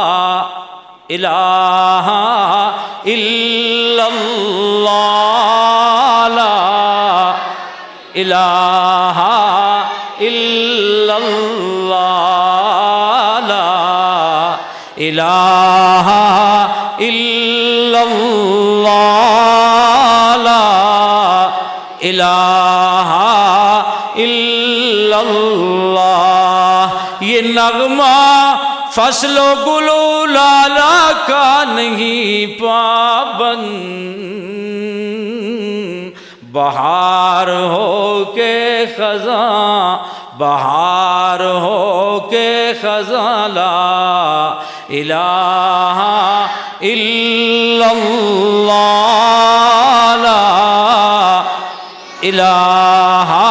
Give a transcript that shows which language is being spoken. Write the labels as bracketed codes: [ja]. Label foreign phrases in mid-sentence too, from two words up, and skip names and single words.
[ar] الہ الا اللہ، لا الہ الا اللہ، لا الہ الا اللہ، لا الہ الا اللہ۔ [ur] یہ نغمہ فصل و گل و لالا کا نہیں پابند، بہار ہو کے خزاں، بہار ہو کے خزاں، [ar] لا الہ الا اللہ، لا الہ